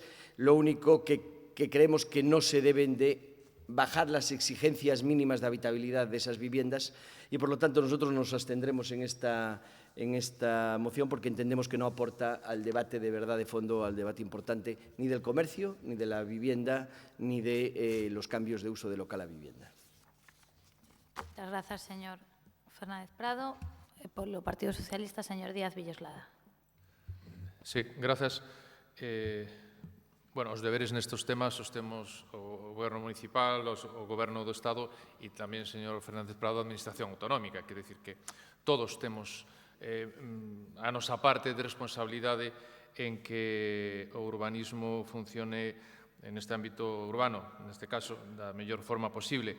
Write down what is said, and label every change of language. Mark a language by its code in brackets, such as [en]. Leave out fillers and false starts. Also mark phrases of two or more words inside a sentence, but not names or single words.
[es] Lo único que creemos que no se deben de bajar las exigencias mínimas de habitabilidad de esas viviendas y, por lo tanto, nosotros nos abstendremos en esta moción porque entendemos que no aporta al debate de verdad de fondo, al debate importante, ni del comercio, ni de la vivienda, ni de los cambios de uso de local a vivienda. Muchas gracias, señor Fernández Prado. Por el Partido Socialista, señor Díaz Villoslada. Sí, gracias. [gl] Bueno, os deberes nestes temas os temos o Goberno Municipal, o Goberno do Estado e tamén, señor Fernández Prado, a Administración Autonómica. Quer dicir que todos temos a nosa parte de responsabilidade en que o urbanismo funcione neste ámbito urbano, neste caso, da mellor forma posible.